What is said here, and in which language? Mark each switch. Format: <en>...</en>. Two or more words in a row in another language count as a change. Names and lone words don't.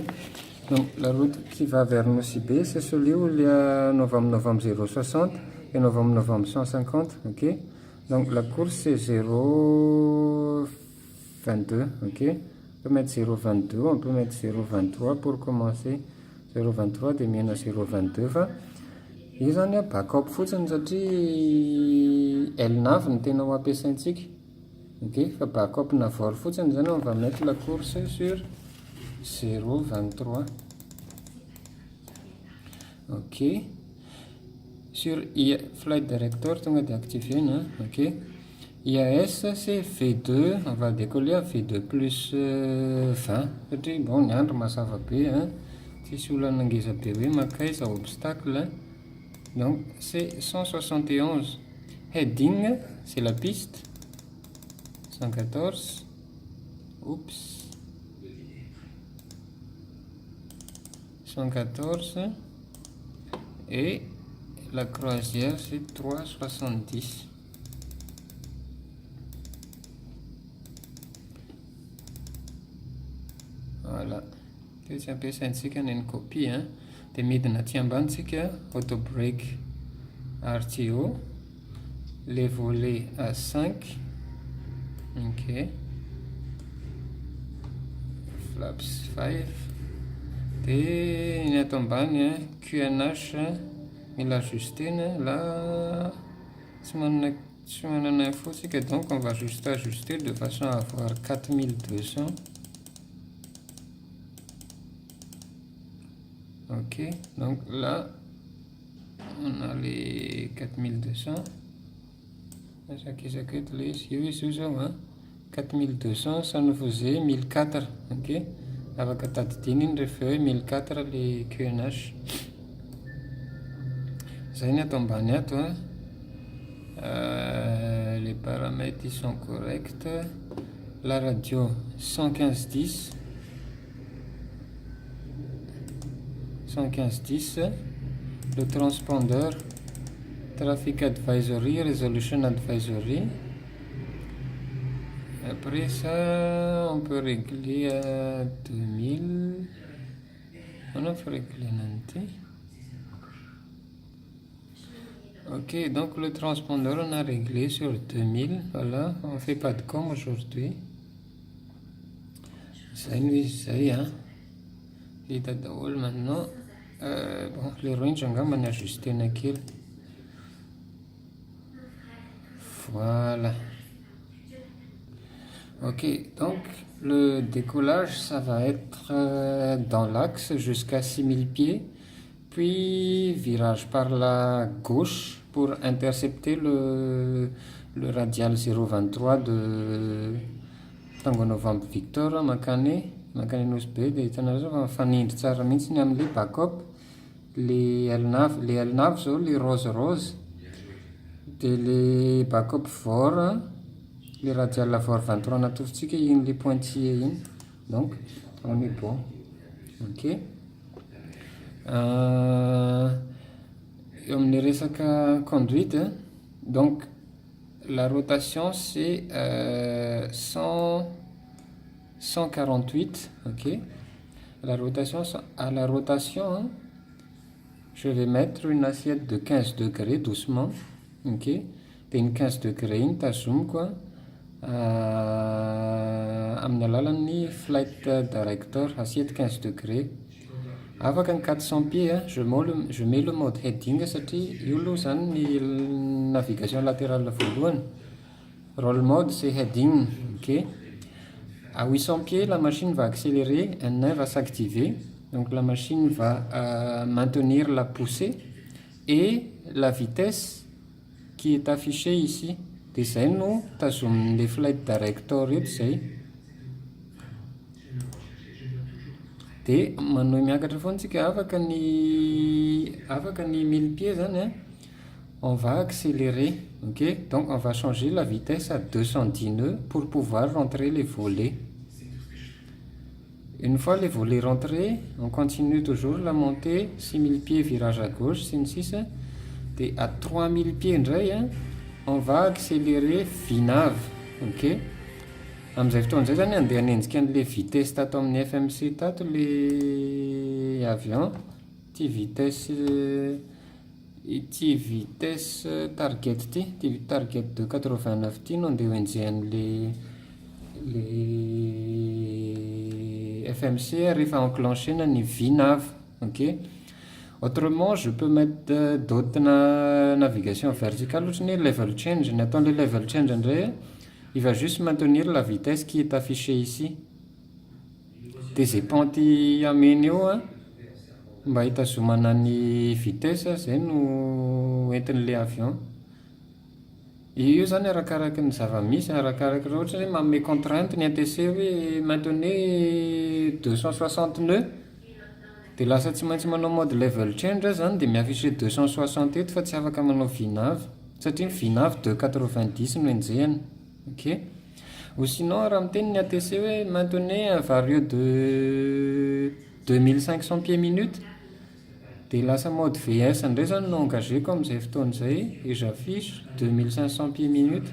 <fr>Donc la route qui va vers Nosy-Be, c'est celui où il y a novembre 060 et novembre 150, ok. Donc la course c'est 0,22, ok. On peut mettre 0,22, on peut mettre 0,23 pour commencer.</fr> <mg>0,23 de miena 0,22 fa io zany backup fotsiny satria L9 ny tena ho ampiasaintsika.</mg> <fr>Ok,</fr> <mg>fa backup navor fotsiny zany</mg> <fr>on va mettre la course sur 0,23. Ok, sur</fr> <en>flight director</en> <fr>tonga de activé, ok. IAS c'est V2, on va décoller à V2 plus 20</fr> <mg>satria bon ny andro mazava be, tsisy olana ngeza be hoe makaiza obstacle.</mg> <fr>Donc c'est 171. Heading c'est la piste 114. Oups, 114. Et la croisière c'est 370. Voilà.</fr> <mg>Tsy ampiasaintsika ny copie, dia midina aty ambanintsika</mg> <en>auto brake</en> <mg>RTO,</mg> <fr>les volets à 5,</fr> <mg>ok, flaps 5, dia ny ato ambany QNH mila ajustena, là tsy manana info tsika,</mg> <fr>donc on va juste ajuster de façon à avoir 4200. Ok, donc là on a les 4200. Les 4200, ça nous faisait 1004.</fr> <mg>Ok, avec tadidiny rehefa hoe 1004 les QNH. Zay ny ato ambany ato,</mg> <fr>les paramètres ils sont corrects. La radio 115.10. 115.10, le transpondeur</fr> <en>traffic advisory, resolution advisory.</en> <fr>Après ça on peut régler à 2000. On a fait régler nanti. Ok, donc le transpondeur on a réglé sur 2000. Voilà, on ne fait pas de com aujourd'hui. Ça y est,</fr> <mg>vita daholo maintenant. Bon, le range angamba ny ajustena kely.</mg> <fr>Voilà. Ok, donc le décollage ça va être dans l'axe jusqu'à 6000 pieds, puis virage par la gauche pour intercepter le radial 023 de Tango Novembre Victor makany Nosy-Be.</fr> <mg>Dia hitanareo zao fa mifanindry tsara mihitsy ny amin'ilay backup. Le L9 zao</mg> <fr>le rose,</fr> <mg>dia</mg> <fr>le backup VOR, le radial VOR 23</fr> <mg>natofontsika iny</mg> <fr>le pointillé</fr> <mg>iny.</mg> <fr>Donc on est bon. Ok,</fr> <mg>eo amin'ny resaka</mg> <fr>conduite Donc, la rotation, c'est 148, ok. À la rotation, hein, je vais mettre une assiette de 15 degrés doucement, ok.</fr> <mg>Dia 15 degrés iny tazomiko amin'ny alalan'ny</mg> <en>flight director,</en> <fr>assiette 15 degrés.</fr> <mg>Afaka ny</mg> <fr>400 pieds, je mets le mode heading</fr> <mg>satria io aloha zany ny</mg> <fr>navigation latérale voalohany.</fr> <en>Roll mode</en> <fr>c'est heading, ok. À 800 pieds, la machine va accélérer, N1 va s'activer. Donc la machine va maintenir la poussée et la vitesse qui est affichée ici.</fr> <mg>Dia izay no tazomin'ilay flight director eto izay. Dia manao miakatra foana tsika afaka ny 1000 pieds zany,</mg> <fr>hein. On va accélérer, ok. Donc on va changer la vitesse à 210 nœuds pour pouvoir rentrer les volets. Une fois les volets rentrés, on continue toujours la montée, 6000 pieds virage à gauche,</fr> <mg>sy ny sisa.</mg> <fr>Et à 3000 pieds indray, hein, on va accélérer vinave, ok.</fr> <mg>Amin'izay fotoan'izay zany andeha hanenjika an'ilay vitesse tato amin'ny FMC tato</mg> <fr>le avion,</fr> <mg>ty</mg> <en>vitesse target</en> <mg>ty target 289 ty no andeha hoenjehan'le FMC rehefa enclenché ny vinave,</mg> <fr>ok. Autrement, je peux mettre d'autres navigation verticale,</fr> <mg>ohatra ny</mg> <en>level change.</en> <mg>Ny ataon'le</mg> <en>level change</en> <mg>indray,</mg> <fr>il va juste maintenir la vitesse qui est affichée ici.</fr> <mg>Dia izay pente ameny eo mba hitazomana ny vitesse, izay no entin'le avion. Io zany arakaraky ny zava-misy, arakaraky raha ohatra hoe manome contrainte ny ATC hoe</mg> <fr>maintenez 260 nœuds,</fr> <mg>dia lasa tsy maintsy manao mode</mg> <en>level change</en> <mg>zany dia miaffiché 260 eto fa tsy afaka manao vinave satria vinave 290 no enjehana, ok.</mg> <fr>Ou sinon</fr> <mg>raha miteny ny ATC hoe</mg> <fr>maintenez un vario de 2500 pieds minute,</fr> <mg>dia lasa mode VS indray zany no engagéko amin'izay fotoan'izay</mg> <fr>et j'affiche 2500 pieds minute.</fr>